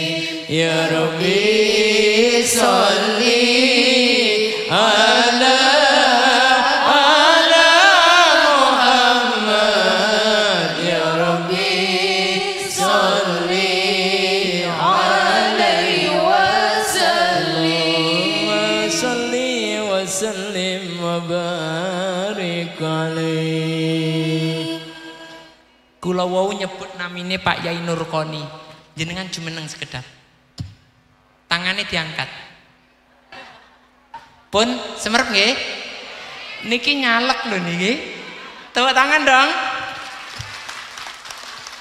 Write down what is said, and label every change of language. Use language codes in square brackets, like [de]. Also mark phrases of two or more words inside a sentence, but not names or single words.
[ar] يا رب صل على محمد يا رب صل عليه وسلم. صل وسلم وبارك عليه. [jv] Kula wau nyebut namine Pak Yai Nurkoni, jenengan jumeneng sekedap. [id] Tangannya diangkat. [jv] Pun semerep nggih. Niki nyalek lho niki. [id] Tepuk tangan dong.